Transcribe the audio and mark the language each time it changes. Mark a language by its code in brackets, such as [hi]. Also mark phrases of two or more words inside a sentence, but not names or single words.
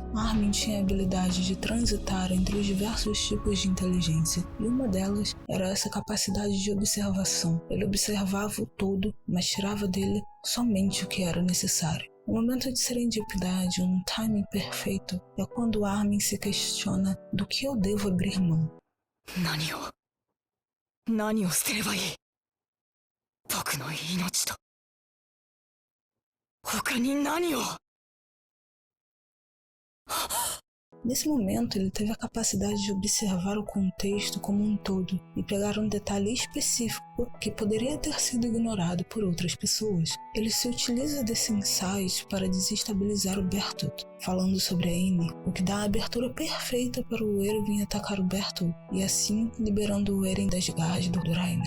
[pt] Armin tinha a habilidade de transitar entre os diversos tipos de inteligência, e uma delas era essa capacidade de observação. Ele observava o todo, mas tirava dele somente o que era necessário. O momento de serendipidade, um timing perfeito, é quando Armin se questiona do que eu devo abrir mão. [ja] 何を捨てればいい？僕の命と他に何を？ [pt] Nesse momento, ele teve a capacidade de observar o contexto como um todo e pegar um detalhe específico que poderia ter sido ignorado por outras pessoas. Ele se utiliza desse insight para desestabilizar o Bertolt, falando sobre a Annie, o que dá a abertura perfeita para o Erwin atacar o Bertolt e assim liberando o Eren das garras do Reiner.